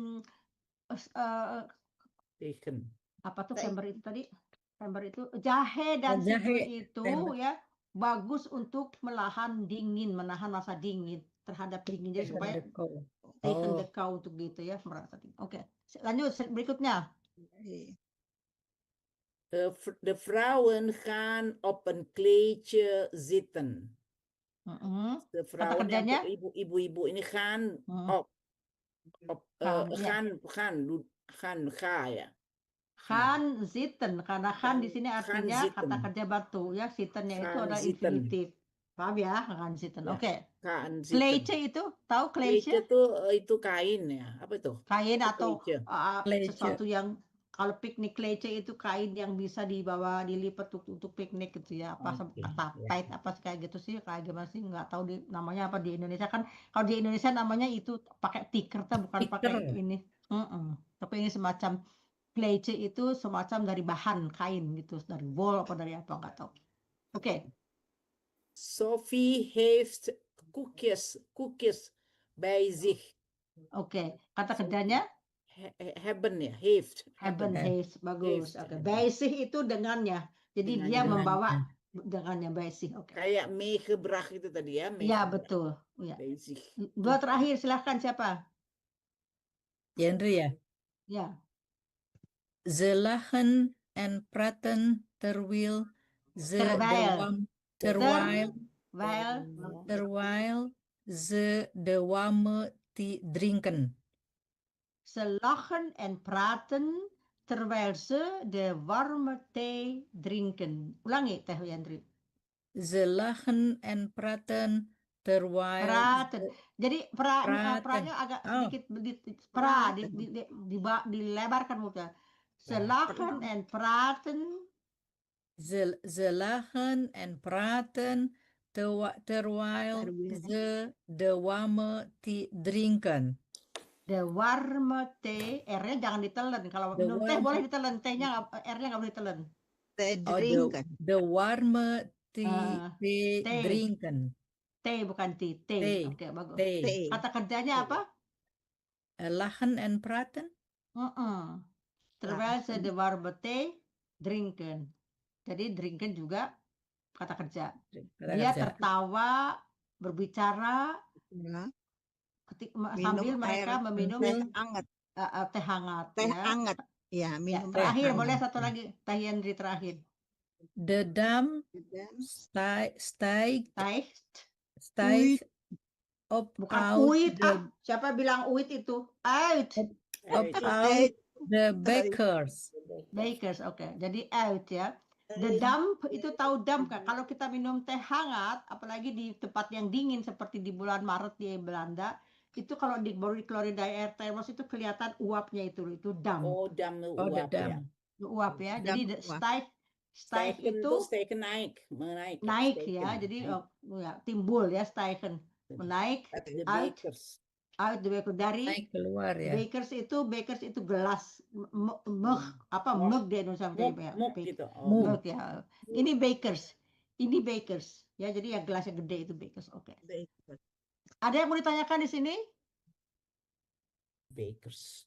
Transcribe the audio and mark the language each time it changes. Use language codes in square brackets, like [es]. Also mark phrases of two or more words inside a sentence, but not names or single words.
[id] Tegen. apa tuh Teh. Gember itu tadi? Gember itu jahe dan Jahe. citroen itu Gember. ya bagus untuk menahan rasa dingin terhadap dingin jadi supaya tegen Oh. [nl] the kou [id] untuk gitu ya merasa dingin. Oke. Lanjut berikutnya. [nl] De vrouwen gaan op een kleedje zitten. De vrouwen, [id] kerjanya? ibu-ibu ini [nl] gaan op [id] ga ya. [nl] Gaan zitten [id] karena gaan di sini Gaan artinya zitten. kata kerja batu ya sittennya itu Gaan adalah zitten. infinitif. Paham ya? [nl] Gaan zitten. [id] Ya. Oke. [nl] Gaan zitten. [id] Kleedje itu tahu Kleedje kleedje? itu kain ya. Apa itu? Kain atau Kleedje. Kleedje. sesuatu yang kalau piknik kleedje itu kain yang bisa dibawa dilipat untuk piknik gitu ya apa Oke, tapet apa kayak gitu sih kayak gimana sih nggak tahu namanya apa di Indonesia kan kalau di Indonesia namanya itu pakai tikar bukan pakai Tikar. ini tapi ini semacam kleedje itu semacam dari bahan kain gitu dari wool apa dari apa nggak tahu. Oke. [nl] Sophie heeft koekjes bij zich. [id] Oke, kata kerjanya [nl] Hebben ya, heeft. hebben heeft bagus. Heeft. [id] Oke, [nl] bij zich [id] itu dengannya. Jadi Dengannya. dia membawa dengannya [nl] bij zich. [id] Oke. Kayak meegebracht itu tadi ya. Ya meegebracht. betul. Ya. [nl] Bij zich. [id] Dua terakhir silahkan siapa? Genre ya. Ya. [nl] Ze lachen en praten terwijl ze terwijl ze de warme thee drinken. Ze lachen en praten terwijl ze de warme thee drinken. Ulangi Teh Yandri. Ze lachen en praten terwijl Praten. [id] Jadi praten. pra-nya agak Oh. sedikit dilebarkan mulutnya. Ze Ya, [nl] lachen en praten Ze lachen en praten terwijl ze de warme thee drinken. The warme thee, [id] R-nya jangan ditelen. Kalau The minum teh warme- boleh ditelen, R-nya nggak boleh ditelen. They Oh, drinken. [nl] the warme thee, thee. drinken. [id] Teh bukan tea, teh. Teh. Oke, bagus. Thee. They. Kata kerjanya apa? [nl] Lachen en praten. Terwijl ze de warme thee drinken. [id] Jadi drinken juga kata kerja. Kata Dia kerja. tertawa, berbicara Ya. sambil Minum mereka air meminum teh hangat. teh hangat. Teh ya. hangat. Ya, Ya, minum terakhir teh boleh hangat. satu lagi, Teh Hendri terakhir. [nl] De dam stijgt op [id] Bukan out uit. de, Siapa bilang uit itu? Uit. [nl] op out the bakers. [id] Bakers, oke. Jadi out ya. The damp itu tahu damp kan? Kalau kita minum teh hangat, apalagi di tempat yang dingin seperti di bulan Maret di Belanda, itu kalau baru dikeluarin dari air termos itu kelihatan uapnya itu damp. Oh, dam Oh, the uap ya. dam. Uap ya. Damp Jadi uap. stijgen itu Steken naik, menaik. naik steken, ya. Jadi naik. ya, timbul ya stijgen. Menaik [nl] Uit de [id] uit. bakers. [nl] Uit de baker [id] dari Naik keluar ya. bakers itu gelas mug di Indonesia ya. Muk gitu. Muk. Mug ya. Ini bakers ya, jadi yang gelasnya gede itu bakers. Oke. Ada yang mau ditanyakan di sini? Bakers.